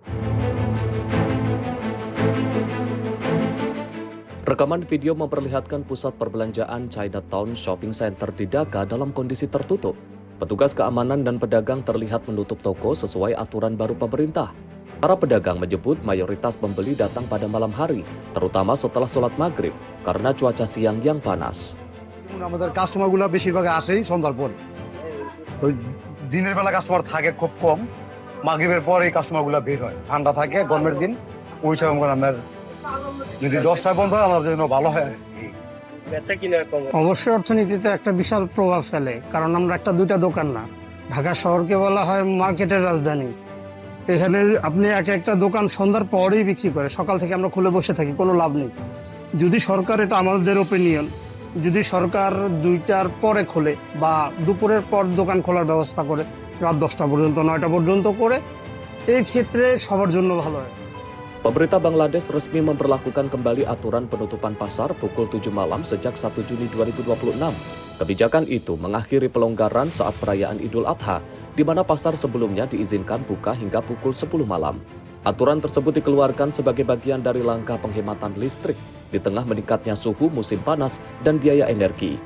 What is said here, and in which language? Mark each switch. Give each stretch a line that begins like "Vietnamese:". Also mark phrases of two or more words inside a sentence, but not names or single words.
Indonesian: Rekaman video memperlihatkan pusat perbelanjaan Chinatown Shopping Center di Dhaka dalam kondisi tertutup. Petugas keamanan dan pedagang terlihat menutup toko sesuai aturan baru pemerintah. Para pedagang menyebut mayoritas pembeli datang pada malam hari, terutama setelah sholat maghrib, karena cuaca siang yang panas.
Bangla: আমাদের কাস্টমারগুলো বেশিরভাগ আসেই সন্ধ্যার পর। ওই দিনের বেলা কাস্টমার থাকে খুব কম, মাগরিবের পরে এই কাস্টমারগুলো বের হয়। ঠান্ডা থাকে গরমের দিন, ওই সময় আমার যদি 10টায় বন্ধ হয় আমার জন্য ভালো হয়। অবশ্যই অর্থনীতিতে একটা বিশাল প্রভাব ফেলে, কারণ আমরা একটা দুইটা দোকান না, ঢাকা শহরকে বলা হয় মার্কেটের রাজধানী। এখানে আপনি একটা দোকান সন্ধ্যার পরেই বিক্রি করে, সকাল থেকে আমরা খুলে বসে থাকি, কোনো লাভ নেই। যদি সরকার, এটা আমাদের ওপিনিয়ন, যদি সরকার 2টার পরে খোলে বা দুপুরের পর দোকান খোলার ব্যবস্থা করে, রাত 10টা পর্যন্ত 9টা পর্যন্ত করে, এই ক্ষেত্রে সবার জন্য ভালো হয়।
Indonesian: Pemerintah Bangladesh resmi memperlakukan kembali aturan penutupan pasar pukul 7 malam sejak 1 Juni 2026. Kebijakan itu mengakhiri pelonggaran saat perayaan Idul Adha, di mana pasar sebelumnya diizinkan buka hingga pukul 10 malam. Aturan tersebut dikeluarkan sebagai bagian dari langkah penghematan listrik di tengah meningkatnya suhu musim panas dan biaya energi.